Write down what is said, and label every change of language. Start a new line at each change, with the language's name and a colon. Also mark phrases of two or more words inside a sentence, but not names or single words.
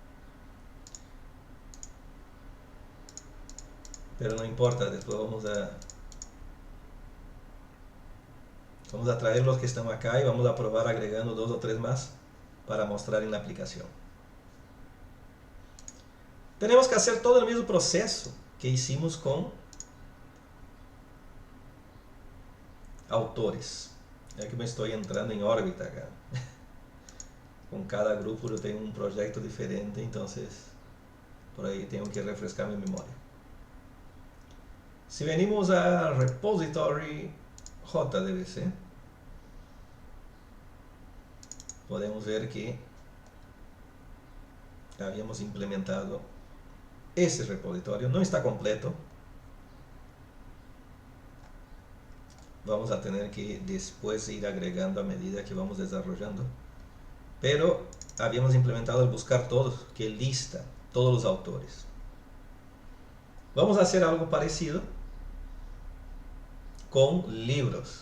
Spanish: Pero no importa, después vamos a traer los que están acá y vamos a probar agregando dos o tres más para mostrar en la aplicación. Tenemos que hacer todo el mismo proceso que hicimos con autores.
Portuguese: É que me estou entrando em órbita acá. Com cada grupo eu tenho um projeto diferente, então por aí tenho que refrescar minha memória.
Spanish: Se venimos a repository JDBC, podemos ver que habíamos implementado
Portuguese: esse repositório. Não está completo.
Spanish: Vamos a tener que después ir agregando a medida que vamos desarrollando. Pero habíamos implementado el buscar todos, que lista todos los autores. Vamos a hacer algo parecido con libros.